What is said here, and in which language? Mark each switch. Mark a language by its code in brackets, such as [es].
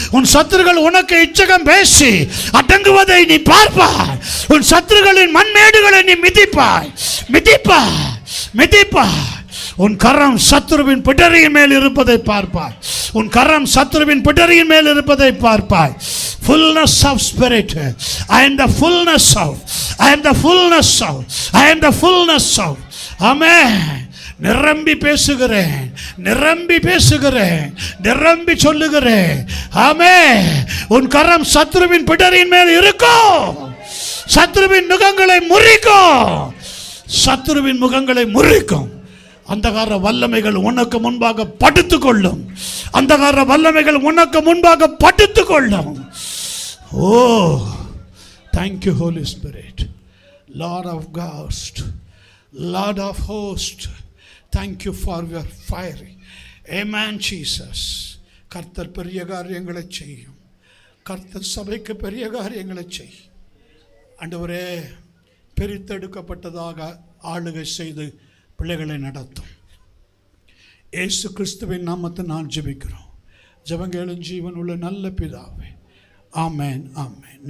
[ta] உன் சத்துருக்கள் உனக்கு இச்சகம் பேசி அடங்குவதை நீ பார்ப்பாய். உன் சத்துருக்களின் மண்மேடுகளை நீ மிதிப்பாய், மிதிப்பாய், மிதிப்பாய். உன் கரம் சத்துருவின் பிடரியின் மேல் இருப்பதை பார்ப்பாய், உன் கரம் சத்துருவின் பிடரியின் மேல் இருப்பதை பார்ப்பாய். [en] Fullness of spirit. I am the fullness of, I am the fullness of, I am the fullness of. Amen. [ta] நிரம்பி பேசுகிறேன், நிரம்பி பேசுகிறேன், நிரம்பி சொல்லுகிறேன். ஆமென். உன் கரம் சத்துருவின் பிடரின் மேல் இருக்கும், சத்துருவின் முகங்களை முறிக்கும், சத்துருவின் முகங்களை முறிக்கும். அந்தகார வல்லமைகள் உனக்கு முன்பாக படுத்துக் கொள்ளும், அந்தகார வல்லமைகள் உனக்கு முன்பாக படுத்துக் கொள்ளும். [en] Oh, thank you Holy Spirit, Lord of Ghost, Lord of Host, thank you for your fire. Amen Jesus. [ta] கர்த்தர் பெரிய காரியங்களை செய்யும், கர்த்தர் சபைக்கு பெரிய காரியங்களை செய்யும். ஆண்டவரே, பிரித்தெடுக்கப்பட்டதாக ஆளுகை செய்து பிள்ளைகளை நடத்தும். இயேசு கிறிஸ்துவின் நாமத்தை நான் ஜெபிக்கிறோம். ஜெபங்களும் ஜீவன் உள்ள நல்ல பிதாவே, ஆமென், ஆமென்.